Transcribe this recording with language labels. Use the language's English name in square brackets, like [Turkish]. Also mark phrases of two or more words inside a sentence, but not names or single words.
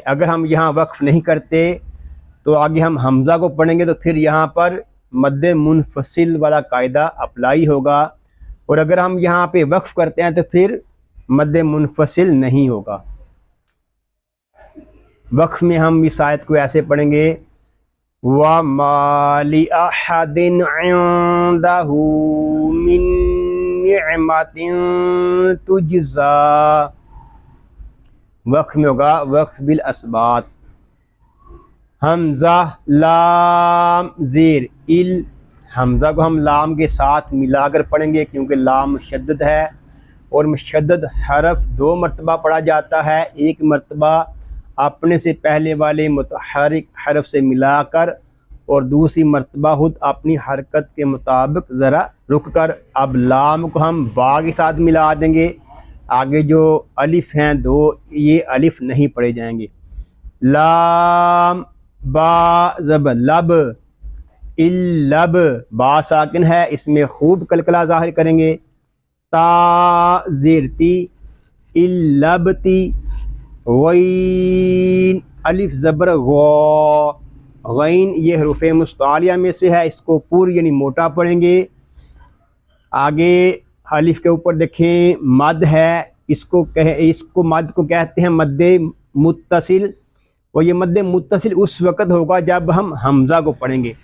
[Urdu] اگر ہم یہاں وقف نہیں کرتے تو آگے ہم حمزہ کو پڑھیں گے تو پھر یہاں پر مد منفصل والا قاعدہ اپلائی ہوگا، اور اگر ہم یہاں پہ وقف کرتے ہیں تو پھر مد منفصل نہیں ہوگا۔ وقف میں ہم اس آیت کو ایسے پڑھیں گے [Arabic] وَمَا لِأَحَدٍ عِندَهُ مِن نِعْمَةٍ تُجْزَىٰ۔ [Urdu] وقف میں ہوگا [Arabic] وقف بالاسبات۔ [Urdu] حمزہ لام زیر ال، حمزہ کو ہم لام کے ساتھ ملا کر پڑھیں گے کیونکہ لام مشدد ہے، اور مشدد حرف دو مرتبہ پڑھا جاتا ہے، ایک مرتبہ اپنے سے پہلے والے متحرک حرف سے ملا کر، اور دوسری مرتبہ خود اپنی حرکت کے مطابق ذرا رک کر۔ اب لام کو ہم با کے ساتھ ملا دیں گے، آگے جو الف ہیں دو یہ الف نہیں پڑھے جائیں گے۔ لام با زبر لب، اللب با ساکن ہے، اس میں خوب کلکلا ظاہر کریں گے۔ تا زیر تی، اللبتی۔ غین الف زبر غو، غین یہ حروف مستعلیہ میں سے ہے، اس کو پوری یعنی موٹا پڑھیں گے۔ آگے الف کے اوپر دیکھیں مد ہے، اس کو مد کو کہتے ہیں مد متصل، اور یہ مد متصل اس وقت ہوگا جب ہم حمزہ کو پڑھیں گے۔